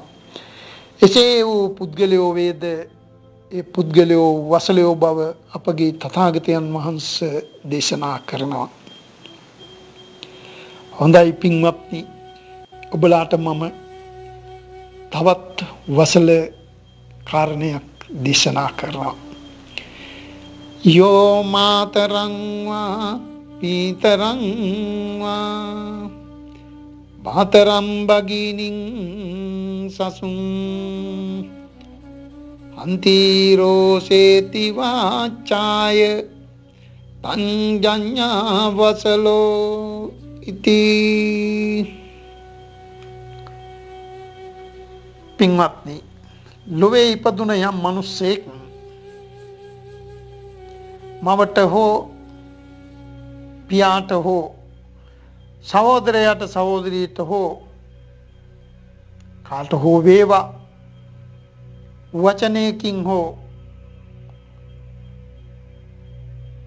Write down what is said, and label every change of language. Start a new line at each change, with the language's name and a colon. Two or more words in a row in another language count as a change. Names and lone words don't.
Sinhala: එසේ වූ පුද්ගලයෝ වේද ඒ පුද්ගලයෝ වසලයෝ බව අපගේ තථාගතයන් වහන්සේ දේශනා කරනවා. හොඳයි පින්වත්නි, ඔබලාට මම තවත් වසල කාරණයක් දේශනා කරනවා.
Pali: යෝ මාතරං වා පීතරං වා මාතරම් භගිනින් සසුන් අන්තිරෝසේති වාචාය තංජඤ්ඤා වසලෝ ඉති.
Sinhala: පින්වත්නි, ලොවේ ඉපදුන යම් මිනිසෙක් මවට හෝ පියාට හෝ සහෝදරයාට සහෝදරියට හෝ කාට හෝ වේවා වචනයකින් හෝ